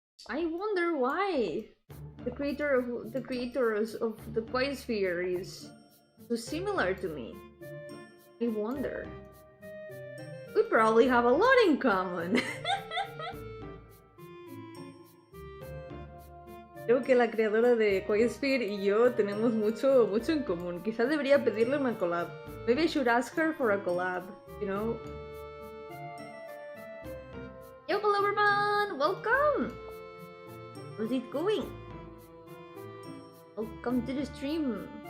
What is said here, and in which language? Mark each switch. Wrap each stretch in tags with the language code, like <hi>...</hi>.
<en>I wonder why the creators of the Quiet Sphere is so similar to me. I wonder. We probably have a lot in common.</en> <es>Creo que la creadora de Quiet Sphere y yo tenemos mucho en común. Quizás debería pedirle una collab.</es> <en>Maybe I should ask her for a collab, you know? Yo, hello everyone! Welcome! How's it going? Welcome to the stream.</en>